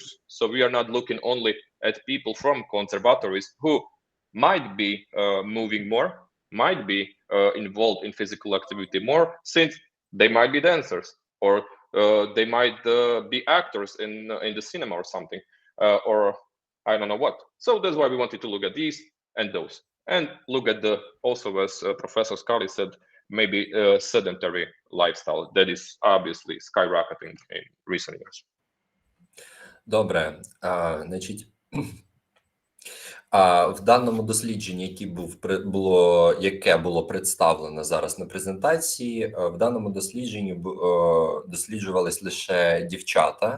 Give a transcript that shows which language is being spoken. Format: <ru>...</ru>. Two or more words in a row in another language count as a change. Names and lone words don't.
<en>So we are not looking only at people from conservatories who might be moving more, might be involved in physical activity more, since they might be dancers, or they might be actors in the cinema or something, or I don't know what. So that's why we wanted to look at these and those, and look at the also, as Professor Skali said, maybe sedentary lifestyle that is obviously skyrocketing in recent years.</en> <uk>Добре, значить, в даному дослідженні, яке було представлено зараз на презентації, в даному дослідженні досліджувались лише дівчата.</uk>